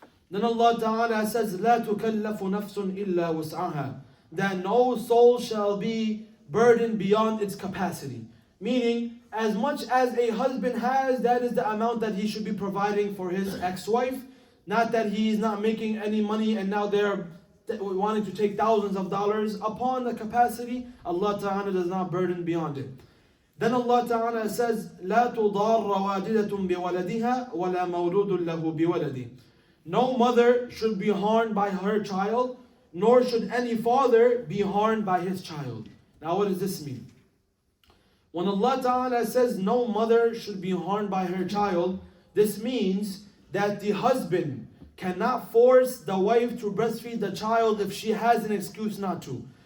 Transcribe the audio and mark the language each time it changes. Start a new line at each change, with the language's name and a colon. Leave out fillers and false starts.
English: Then Allah Ta'ala says,
Arabic: لا تكلف نفس إلا وسعها,
English: that no soul shall be burdened beyond its capacity. Meaning, as much as a husband has, that is the amount that he should be providing for his ex-wife. Not that he is not making any money and now they're wanting to take thousands of dollars. Upon the capacity, Allah Ta'ala does not burden beyond it. Then Allah Ta'ala says,
Arabic: لا تضار والدة بولدها ولا مولود له بولده.
English: No mother should be harmed by her child, nor should any father be harmed by his child. Now what does this mean? When Allah Ta'ala says no mother should be harmed by her child, this means that the husband cannot force the wife to breastfeed the child if she has an excuse not to.